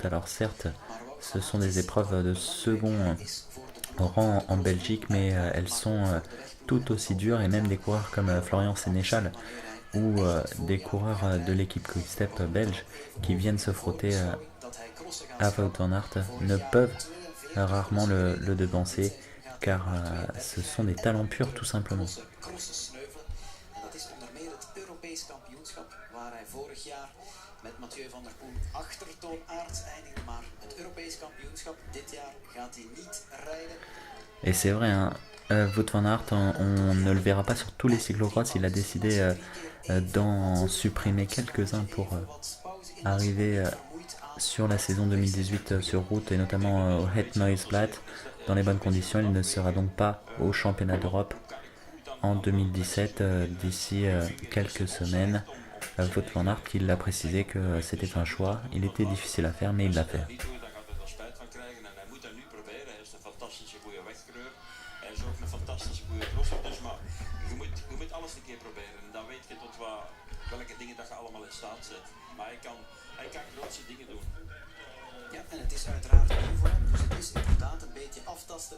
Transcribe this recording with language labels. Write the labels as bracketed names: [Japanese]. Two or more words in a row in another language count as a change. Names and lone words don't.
[French] Alors certes, ce sont des épreuves de second rang en Belgique, mais elles sont tout aussi dures et même des coureurs comme Florian Sénéchal ou des coureurs de l'équipe Quick-Step belge qui viennent se frotter à Wout van Aert ne peuvent rarement le devancer car ce sont des talents purs tout simplement. [Dutch] Met Mathieu van der Poel achter Toon Aerts eindigen, maar het Europees kampioenschap dit jaar gaat hij niet rijden. [French] Et c'est vrai, Wout van Aert, on ne le verra pas sur tous les cyclocross. Il a décidé d'en supprimer quelques-uns pour arriver sur la saison 2018 sur route et notamment au Het Nieuwsblad dans les bonnes conditions. Il ne sera donc pas au championnat d'Europe en 2017 d'ici quelques semaines. Wout van Aert, il a précisé que c'était un choix, il était difficile à faire mais il l'a fait. [Dutch] Ja, en het is uiteraard nieuw voor hem, dus het is inderdaad een beetje aftasten.